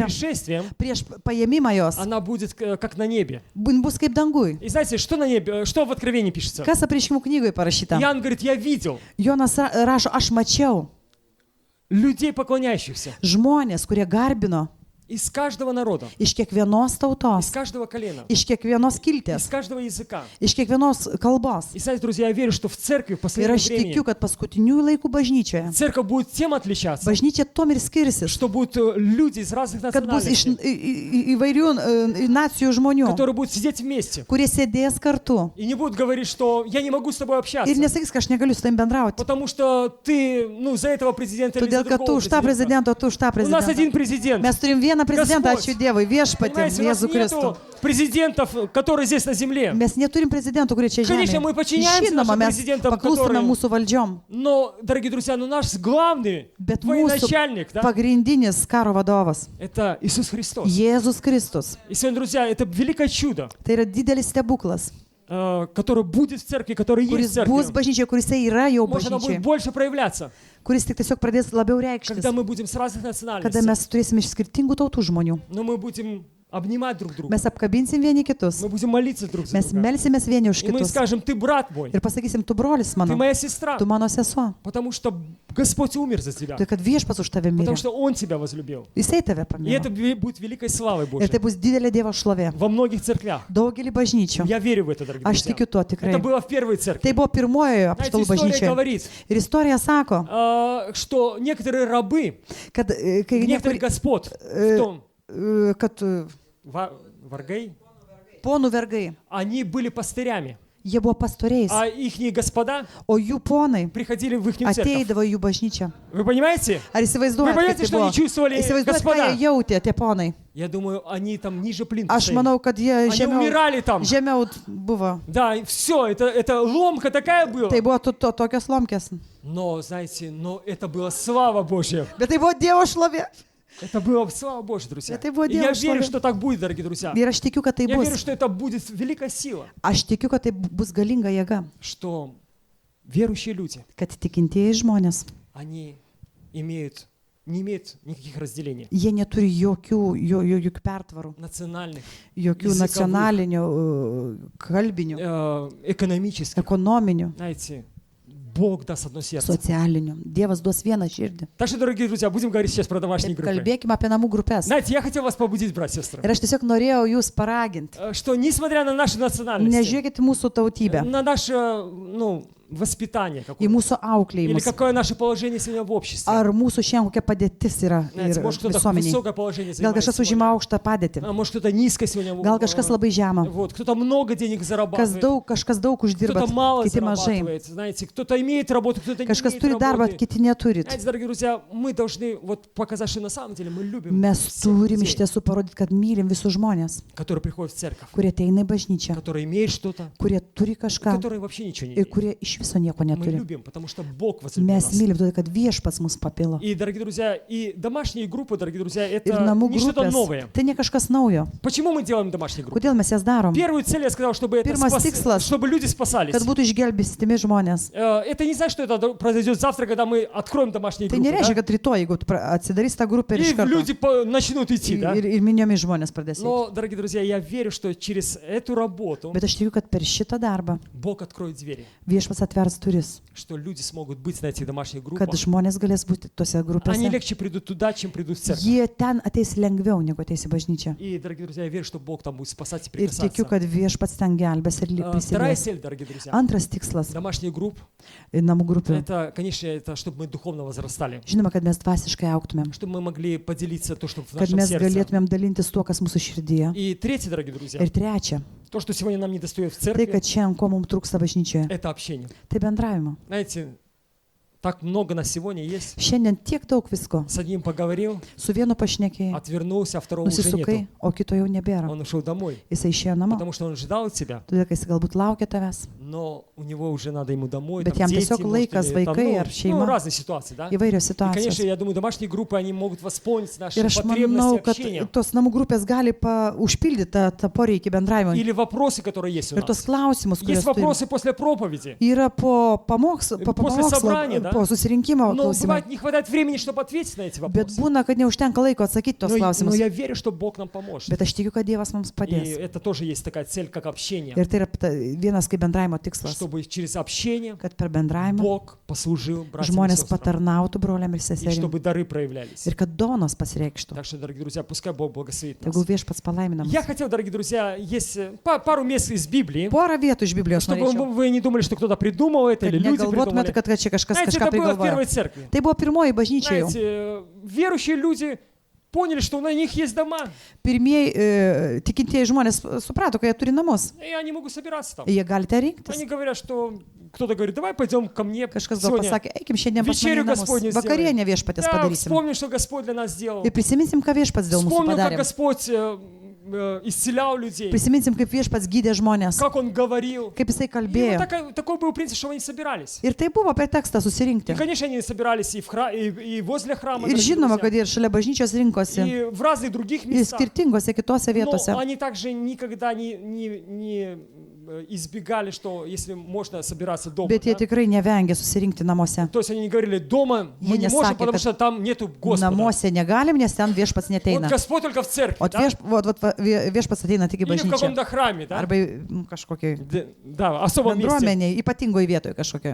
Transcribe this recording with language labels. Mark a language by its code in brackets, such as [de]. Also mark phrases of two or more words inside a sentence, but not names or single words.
[ru] пришествием, [lt] prieš paėmimą jos [ru] она будет как на небе. [lt] bus kaip dangui. [ru] И знаете, что на небе, что в Откровении пишется? [lt] Kas apriškimų knygoje parašyta? [ru] Иоанн говорит, я видел [lt] Jonas rašo, aš mačiau [ru] людей, поклоняющихся [lt] žmonės, kurie garbino [ru] из каждого народа, [lt] iš kiekvienos [ru] из [lt] tautos, [ru] каждого колена, [lt] iš kiekvienos [ru] из [lt] kiltės, [ru] каждого языка. [lt] iš kiekvienos kalbos. [ru] И знаете, друзья, я верю, что в церкви в [lt] Ir [ru] последнее [lt] aš [ru] время [lt] tikiu, kad paskutiniųjų laikų bažnyčioje, [ru] церковь будет тем отличаться, [lt] bažnyčia tom ir skirsis, [ru] что будут люди из разных [lt] kad bus iš [ru] национальностей, [lt] įvairių nacijų žmonių, [ru] которые будут сидеть вместе [lt] kurie sėdės kartu [ru] и не будут говорить, что я не могу с тобой общаться, [lt] ir nesakys, kad aš negaliu su tavim bendrauti. [ru] потому что ты, ну, за этого президента или за [lt] Todėl, kad tu [ru] другого [lt] už tą [ru] президента. [lt] prezidentą, o tu už tą [ru] У нас один [lt] prezidentą. [ru] президент. [lt] Mes turim vieną prezidentą, [ru] Господь. [lt] ačiū Dievui, viešpatį, [ru] Понимаете, у нас [lt] Jėzų Kristų. [ru] нету президентов, которые здесь на земле. [lt] Mes neturim prezidentų, kurie čia [ru] Конечно, мы [lt] žemėje. [ru] подчиняемся [lt] Žinoma, [ru] нашим [lt] mes [ru] президентам, [lt] paklūstame [ru] которые- [lt] mūsų valdžiom, [ru] Но, дорогие друзья, наш главный [lt] bet mūsų [ru] военачальник, да, [lt] pagrindinis karo vadovas [ru] это Иисус Христос. [lt] Jėzus Kristus. [ru] И сегодня, друзья, это великое чудо, [lt] Tai yra didelis stebuklas, [ru] которое будет в церкви, которое есть в [lt] kuris bus [ru] церкви. [lt] bažnyčioje, kuris yra jau [ru] Может, оно будет [lt] bažnyčioje, [ru] больше проявляться, [lt] kuris tik tiesiog pradės labiau reikštis, [ru] когда мы будем с разных [lt] kada [ru] национальностей. [lt] mes turėsime iš skirtingų tautų žmonių. [ru] Но мы будем обнимать друг друга. [lt] Mes apkabinsim vieni kitus, [ru] Мы будем молиться друг за [lt] mes [ru] друга. [lt] melsimės vieni už [ru] И мы [lt] kitus [ru] скажем, ты брат мой, [lt] ir pasakysim, tu brolis [ru] ты [lt] mano, [ru] моя сестра, [lt] tu mano sesuo, [ru] потому что Господь умер за тебя, [lt] tai kad viešpas už tave [ru] потому [lt] mirė, [ru] что Он тебя возлюбил. [lt] jisai tave [ru] И это [lt] pamilo. [ru] будет великой славой [lt] Ir [ru] Божьей [lt] tai bus didelė Dievo šlovė. [ru] во многих церквях. [lt] Daugelį bažnyčių. [ru] Я верю в это, дорогие [lt] Aš [ru] друзья. [lt] tikiu tuo tikrai. [ru] Это было в первой [lt] Tai [ru] церкви. [lt] buvo pirmojoje [ru] Знаете, [lt] apštalų [ru] история [lt] bažnyčioje. [ru] говорит, [lt] Ir istorija sako, [ru] что некоторые рабы, [lt] kad, kai [ru] некоторые господ в том, [lt] kad [ru] варгей, [lt] ponų vergai, [ru] они были пастырями, [lt] jie buvo pastoriais, [ru] а ихние господа [lt] o jų ponai [ru] приходили в их церковь. [lt] ateidavo į jų bažnyčią. [ru] Вы понимаете? [lt] Ar įsivaizduojate, [ru] Вы понимаете, [lt] kaip tai [ru] что [lt] buvo? [ru] они чувствовали, [lt] Įsivaizduojate, ką [ru] господа? [lt] jie jautė, tie ponai. [ru] Я думаю, они там ниже плинтуса. [lt] Aš manau, kad jie [ru] Они умирали там. [lt] žemiau buvo. [ru] Да, все, это ломка такая была. [lt] Tai buvo tokios lomkės. [ru] Но, знаете, это была слава Божья. [lt] Bet tai buvo Dievo šlovė. [ru] Это было слава Божья, друзья. Это было И я [lt] Дievo [ru] верю, [lt] šlovė. [ru] что так будет, дорогие друзья. [lt] Ir aš tikiu, kad tai [ru] Я верю, [lt] bus. [ru] что это будет великая сила, [lt] Aš tikiu, kad tai bus galinga jėga. [ru] что верующие люди, [lt] Kad tikintieji žmonės [ru] они имеют не имеют никаких разделений. [lt] Jie neturi jokių pertvarų, [ru] Национальных, [lt] jokių [ru] Языковых. [lt] nacionalinių, kalbinių, [ru] экономических. [lt] ekonominių, [ru] Знаете, Бог даст одно сердце. [lt] socialinių. Dievas duos vieną širdį. [ru] Так что, дорогие друзья, будем говорить сейчас про домашние группы. [lt] Kalbėkime apie namų grupės. [ru] Знаете, я хотел вас побудить, братья и сестры, [lt] Ir aš tiesiog norėjau jūs paraginti. [ru] что несмотря на нашу национальность, [lt] Nežiūrėkite mūsų tautybę, [ru] на наше, воспитание [lt] į [ru] какое-то, [lt] mūsų [ru] или [lt] auklėjimus. [ru] какое наше положение сегодня в обществе. [lt] Ar mūsų šiandien kokia padėtis yra [ru] Знаете, может, кто-то [lt] visuomeniai. [ru] высокое положение [lt] Gal [ru] занимает [lt] kažkas užima [ru] сегодня, [lt] aukštą padėtį, [ru] а может, кто-то низко сегодня. [lt] gal kažkas labai žemą, [ru] Вот, кто-то много денег зарабатывает, [lt] kažkas daug uždirba, [ru] кто-то мало [lt] kiti mažai, [ru] зарабатывает, знаете, кто-то имеет работу, кто-то не [lt] kažkas [ru] имеет [lt] turi darbą, [ru] работы. [lt] kiti neturit. [ru] Знаете, дорогие друзья, мы должны вот показать, что на самом деле мы любим [lt] Mes [ru] всех [lt] turim iš [ru] людей, [lt] tiesų parodyti, kad mylim visus žmonės, [ru] которые приходят в церковь, [lt] kurie ateina į bažnyčią, [ru] которые имеют что-то, [lt] kurie turi kažką [ru] которые вообще ничего не [lt] ir [ru] имеют. [lt] kurie iš viso nieko [ru] Мы [lt] neturi. [ru] любим, потому что Бог возлюбил [lt] Mes [ru] нас. [lt] mylim, todėl kad viešpats mus papilo. [ru] И, дорогие друзья, и домашние группы, дорогие друзья, [lt] Ir [ru] это [lt] namų [ru] не что-то [lt] grupės, [ru] новое. [lt] tai ne kažkas naujo. [ru] Почему мы делаем домашние группы? [lt] Kodėl mes jas darom? [ru] Первую цель я сказал, чтобы, [lt] Pirmas tikslas, [ru] чтобы люди спасались. [lt] kad būtų išgelbėstimi žmonės. [ru] Это не значит, что это произойдет завтра, когда мы откроем домашние [lt] Tai [ru] группы. [lt] nereiškia, [ru] Да? [lt] kad rytoj, jeigu atsidarys tą grupę ir [ru] И [lt] iš karto [ru] люди начнут идти, да? [lt] ir miniomis žmonės pradės. [ru] Но, дорогие друзья, я верю, что через эту работу [lt] Bet aš tikiu, kad per šitą darbą [ru] Бог откроет двери, [lt] viešpats atvers duris, [ru] что люди смогут быть на этих домашних [lt] kad [ru] группах. [lt] žmonės galės būti tose [ru] Они [lt] grupėse. [ru] легче придут туда, чем придут в церковь. [lt] Jie ten ateis lengviau, negu ateis į bažnyčią. [ru] И, дорогие друзья, я верю, что Бог там будет спасать и [lt] Ir tikiu, [ru] прикасаться. [lt] kad viešpats ten gelbės ir [ru] Вторая [lt] prisidės. [ru] цель, дорогие друзья, [lt] Antras tikslas [ru] домашних групп, [lt] namų grupių. [ru] это, конечно, это чтобы мы духовно возрастали, [lt] Žinoma, kad mes dvasiškai auktumėm, [ru] чтобы мы могли поделиться то, что в [lt] kad [ru] нашем [lt] mes [ru] сердце. [lt] galėtumėm dalintis tuo, kas mūsų širdyje. [ru] И третье, дорогие друзья, [lt] Ir trečia, [ru] то, что сегодня нам не достает в [lt] tai, [ru] церкви, [lt] kad šiandien ko mums trūksta bažnyčioje, [ru] это общение. [lt] tai bendravimo. [ru] Знаете, так много на сегодня есть. [lt] Šiandien tiek daug visko. [ru] С одним поговорил, [lt] Su vienu pašnekėjai, [ru] отвернулся, а второго уже [lt] nusisukai, [ru] нету. [lt] o kito jau nebėra. [ru] Он ушел домой, [lt] Jisai išėjo namo, [ru] потому что он ждал тебя, [lt] todėl kad jis galbūt laukia tavęs. [ru] но у него уже надо ему домой, [lt] Bet [ru] там [lt] jam [ru] дети, [lt] tiesiog [ru] может, [lt] laikas, [ru] или там, [lt] vaikai ar šeima. [ru] разные ситуации, да? [lt] Įvairios [ru] И, конечно, [lt] situacijos. [ru] я думаю, домашние группы, они могут восполнить наши [lt] Ir aš manau, [ru] потребности [lt] kad [ru] общения. [lt] tos namų grupės gali užpildyti tą poreikį bendravimo. [ru] Или вопросы, которые есть у [lt] Ir tos [ru] нас. [lt] klausimus, [ru] Есть [lt] kuriuos turime. [ru] вопросы после проповеди. [lt] Yra po pamokslo, [ru] После собрания, да? [lt] po susirinkimo [ru] Но [lt] klausimai. [ru] бывает, не хватает времени, чтобы ответить на эти [lt] Bet [ru] вопросы. [lt] būna, kad neužtenka laiko atsakyti tos [ru] Но [lt] klausimus. [ru] я верю, что Бог нам поможет. [lt] Bet aš tikiu, kad Dievas mums [ru] И [lt] padės. [ru] это тоже есть такая цель, как общение. [lt] Ir tai yra vienas kaip bendravimo tikslas, [ru] Чтобы через общение [lt] kad per bendravimą [ru] Бог послужил братьям и [lt] žmonės [ru] сестрам. [lt] patarnautų broliam ir [ru] И [lt] seseriam. [ru] чтобы дары проявлялись. [lt] Ir kad donos pasireikštų. [ru] Так что, дорогие друзья, пускай Бог благословит нас. [lt] Tegul viešpats palaimina [ru] Я [lt] mus. [ru] хотел, дорогие друзья, есть пару мест из Библии, [lt] Porą vietų iš Biblijos [ru] чтобы [lt] norėčiau. [ru] вы не думали, что кто-то придумал это [lt] Kad [ru] или люди [lt] negalvotumėte, [ru] придумали. [lt] kad čia kažkas [ru] Знаете, [lt] kažką [ru] это было в первой [lt] prigalvojo. [ru] церкви. [lt] Tai buvo pirmoji bažnyčia jau. [ru] Знаете, верующие люди поняли, что на них есть дома, [lt] Pirmieji tikintieji žmonės suprato, kad jie turi namus. [ru] и они могут собираться там. [lt] Jie gali ten rinktis. [ru] Они говорят, что кто-то говорит, давай пойдем ко мне [lt] Kažkas gal [ru] сегодня. [lt] pasakė, eikim šiandien pas mane [ru] Вечерю [lt] į namus. [ru] Господню [lt] Vakarienę viešpatės [ru] Да, [lt] padarysim. [ru] вспомним, что Господь для нас сделал. [lt] Ir prisiminsim, ką viešpats dėl mūsų [ru] Вспомним, как [lt] padarė. [ru] Господь исцелял людей, [lt] Prisiminsim, kaip viešpats gydė žmonės, [ru] как Он говорил. [lt] kaip jisai [ru] И [lt] kalbėjo. [ru] вот такой был принцип, что они собирались. [lt] Ir tai buvo pretekstas susirinkti. [ru] И, конечно, они собирались и возле храма, [lt] Ir [ru] дорогие [lt] žinoma, [ru] друзья, [lt] kad ir šalia bažnyčios rinkosi, [ru] и в разных других [lt] ir [ru] местах. [lt] skirtingose kitose vietose. [ru] Но они также никогда не избегали, что если можно собираться дома. [lt] Bet jie [ru] Да? [lt] tikrai nevengė susirinkti namuose. [ru] То есть они не говорили, дома мы [lt] Jie [ru] не можем, [lt] nesakė, [ru] потому [lt] kad [ru] что там нету Господа. [lt] Namuose negalim, nes ten viešpats [ru] Вот [lt] neteina. [ru] Господь только в церкви, [lt] O [ru] да? [lt] viešpats ateina tik į [ru] Или в [lt] bažnyčią. [ru] каком-то храме, да? [lt] Arba kažkokiai [ru] Да, особом месте. [lt] bendruomeniai, ypatingoje vietoje kažkokiai.